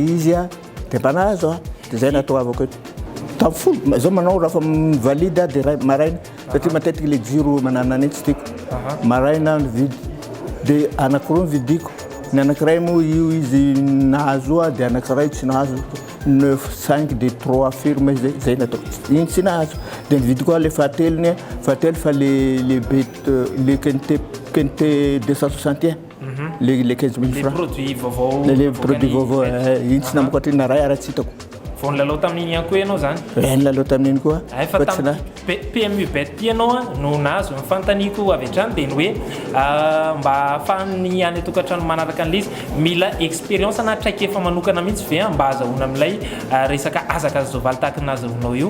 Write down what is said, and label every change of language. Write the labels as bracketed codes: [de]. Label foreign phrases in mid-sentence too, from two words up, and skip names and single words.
[mg] izy dia mba nahazo dia zay natoavako eto tamin'ny folo zao manao raha fa mivalida dia maraina satria matetika le jiro manana anetsy tiako maraina mividy dia anankiroa mividiko ny anankiray moa io izy nahazo dia anankiray tsy nahazo 9-5 de 3 firme zay natao igny tsy nahazo dia nividy koa le fahatelony fa le Quintet 261 le 15 000 francs produits vaovao le produits vaovao igny tsy namako atriny naray ara tsy hitako vao nilalao tamin'iny ihany koa ianao zany. Nilalao tamin'iny koa. Fa tamin'ny PMU bet ianao no nahazo ny fantaniko avy hatrany dia ny hoe mba ahafahany any tokantrano manaraka an'ilay izy mila expérience na traikefa manokana mihitsy ve mba azahoana amin'ilay resaka azakazy soavaly tahaka ny azahoanao io.